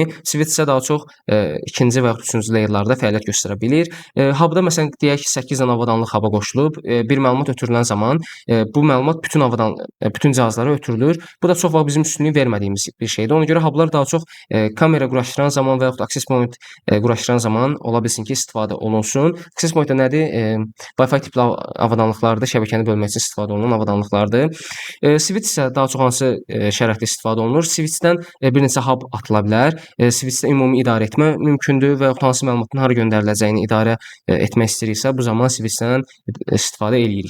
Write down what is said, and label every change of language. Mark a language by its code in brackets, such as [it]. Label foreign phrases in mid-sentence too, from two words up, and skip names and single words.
[az] Switch isə daha çox ikinci və ya üçüncü layer'larda fəaliyyət göstərə bilir. Hub'da məsələn deyək ki, 8 dənə avadanlıq hub'a qoşulub, bir məlumat ötürülən zaman bu məlumat bütün cihazlara ötürülür. Bu da çox vaxt bizim üstünlük vermədiyimiz bir şeydir. Ona görə hub'lar daha çox kamera quraşdıran zaman və yaxud [en] access point [az] quraşdıran zaman ola bilsin ki, istifadə olunsun. [en] Access point [az] nədir? Wi-Fi tipli avadanlıqlarda şəbəkəni bölmək üçün istifadə olunan avadanlıqlardır. Switch isə daha çox hansı şəraitdə istifadə olunur? Switchdən bir neçə hub atıla bilər. Switchdə ümumi idarə etmə mümkündür və yaxud hansı məlumatın hara göndəriləcəyini idarə etmək istəyiriksə, bu zaman switchdən istifadə eləyirik.